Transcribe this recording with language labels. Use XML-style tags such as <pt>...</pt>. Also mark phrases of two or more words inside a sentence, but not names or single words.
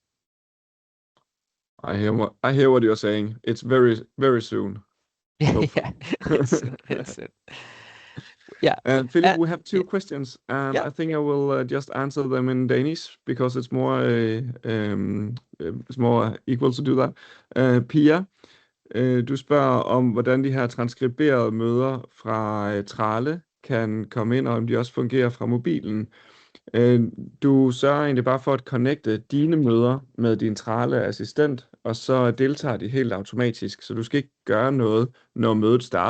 <en>I hear what you're saying. It's very soon. Yeah, it's yeah. And Philip, we have two Yeah, questions, and yeah. I think I will just answer them in Danish because it's more equal to do that.</en> <da>Pia, du spørger om, hvordan de her transkriberede møder fra Trale kan komme ind, og om de også fungerer fra mobilen. Du sørger egentlig bare for at connecte dine møder med din Trale assistent, og så deltager de helt automatisk, så du skal ikke gøre noget, når mødet starter.</da>